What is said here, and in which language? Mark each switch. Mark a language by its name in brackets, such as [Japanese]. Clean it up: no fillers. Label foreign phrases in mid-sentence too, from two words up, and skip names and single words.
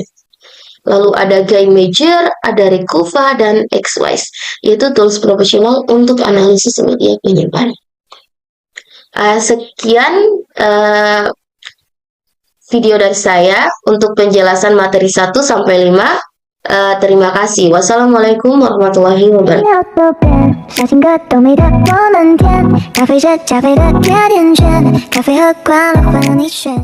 [Indonesian] Lalu ada GuiMager, ada Recuva, dan Xwise, yaitu tools profesional untuk analisis media penyimpanan. Sekian video dari saya untuk penjelasan materi 1 sampai 5. Terima kasih. [Arabic] والسلام عليكم ورحمة الله وبركاته. [Chinese] 小情歌都美得我们甜，咖啡是加菲的甜甜圈，咖啡喝惯了换了你选。